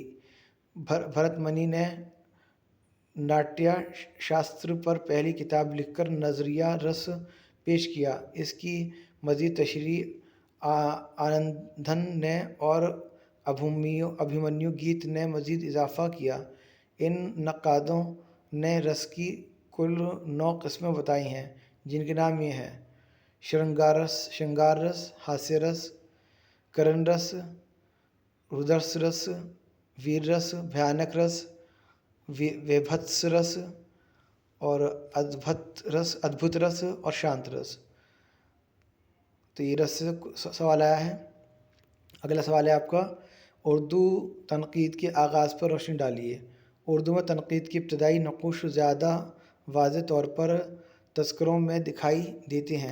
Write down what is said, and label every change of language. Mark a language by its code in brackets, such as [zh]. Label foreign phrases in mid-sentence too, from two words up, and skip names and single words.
[ur] بھرت منی نے ناٹیہ شاستر پر پہلی کتاب لکھ کر نظریہ رس پیش کیا۔ اس کی مزید تشریح آنندن نے اور ابھیمنیو گیت نے مزید اضافہ کیا۔ ان نقادوں نے رس کی کل 9 قسمیں بتائی ہیں، جن کے نام یہ ہیں: شرنگار رس، ہاسیہ رس، کرن رس، رودرس رس، ویر رس، بھیانک رس، ویبھتس رس اور ادبھت رس اور شانت رس۔ تو یہ رس سے سوال آیا ہے۔ اگلا سوال ہے آپ کا، اردو تنقید کے آغاز پر روشنی ڈالیے۔ اردو میں تنقید کی ابتدائی نقوش زیادہ واضح طور پر تذکروں میں دکھائی دیتے ہیں۔